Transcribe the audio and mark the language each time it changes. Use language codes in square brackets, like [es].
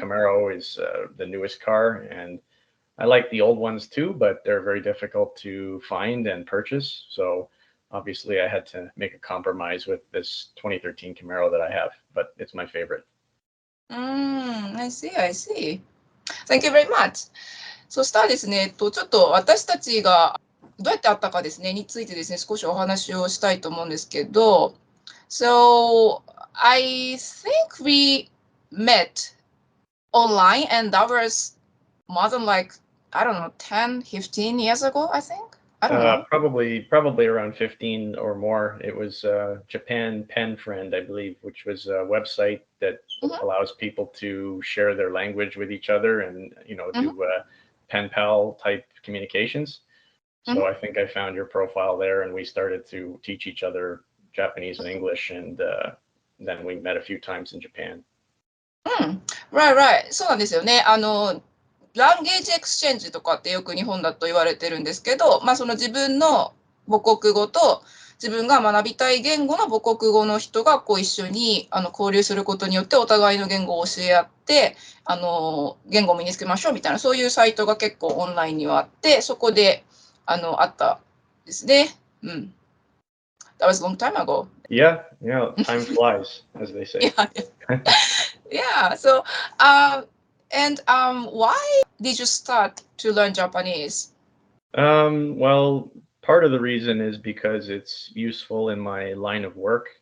[en] Camaro is the newest car, and I like the old ones too, but they're very difficult to find and purchase. So obviously, I had to make a compromise with this 2013 Camaro that I have, but it's my favorite. I see, I see. Thank you very much. [ja] そしたらですね、ちょっと私たちがどうやって会ったかですね、についてですね、少しお話をしたいと思うんですけど、 [en] So, I think we met online and that was more than like, I don't know, 10, 15 years ago, I think. I don't know. Probably around 15 or more. It was Japan Pen Friend, I believe, which was a website that Mhm, allows people to share their language with each other and mhm, do pen pal type communications. mhm. So I think I found your profile there, and we started to teach each other Japanese and English, and then we met a few times in Japan. Right, right. [ja] そうなんですよね。ランゲージエクスチェンジとかってよく日本だと言われてるんですけど、その自分の母国語と自分が学びたい言語の母国語の人がこう一緒に交流することによってお互いの言語を教え合って言語を身につけましょうみたいなそういうサイトが結構オンラインにはあってそこであったですね。 [en] That was a long time ago. Yeah, time flies, as they say. Yeah, yeah. So, and why did you start to learn Japanese? Well, part of the reason is because it's useful in my line of work.